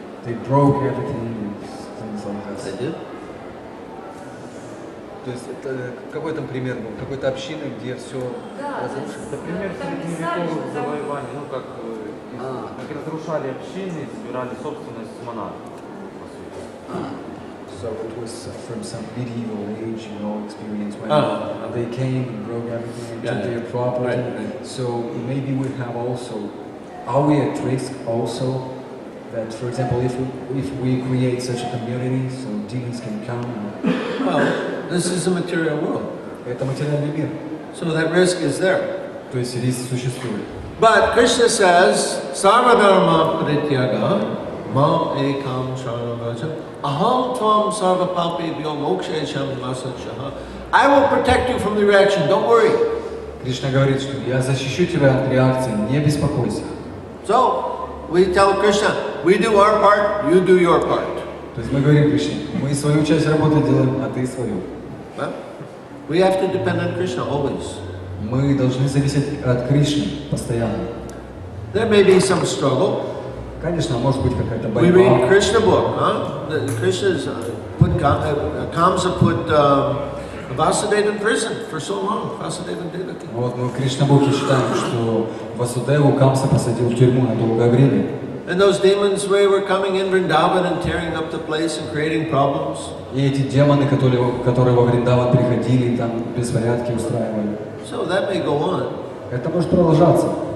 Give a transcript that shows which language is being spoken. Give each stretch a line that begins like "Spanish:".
English: They broke everything and things like that. I did?
Russian: То есть это какой там пример был? Какой-то общины, где все разрушено? Это пример средневековых завоеваний, как разрушали общины, собирали собственность монархов.
English: So it was from some medieval age, experience when they came and broke everything and took their property. Right. So maybe we have also, are we at risk also that, for example, if we create such a community, so demons can come? Well, this is a material world.
Russian: Это материальный мир.
English: So that risk is there.
Russian: То есть риск существует.
English: But Krishna says,
Sanskrit: Sarvadharma parityaga mam ekam sharanam aham tvam sarvapapebhyo mokshesham masachah.
English: I will protect you from the reaction, don't worry.
Russian: Кришна говорит, что я защищу тебя от реакции, не беспокойся.
English: So, we tell Krishna, we do our part, you do your part.
Russian: То есть мы говорим Кришне, мы свою часть работы делаем, а ты свою.
English: We have to depend on Krishna always.
Russian: Мы должны зависеть от Кришны постоянно.
English: There may be some struggle.
Russian: Конечно, может быть какая-то
English: We read
Russian: борьба.
English: Krishna book, huh? Krishna's put Kamsa put Vasudeva in prison for so long. Vasudeva and Devaki.
Russian: Вот мы в Кришна-бухе читаем, что Васудеву Камса посадил в тюрьму на долгое время.
English: And those demons were coming in Vrindavan and tearing up the place and creating problems.
Russian: И эти демоны, которые во Вриндаван приходили, там беспорядки устраивали.
English: So that may go on.
Russian: Это может продолжаться.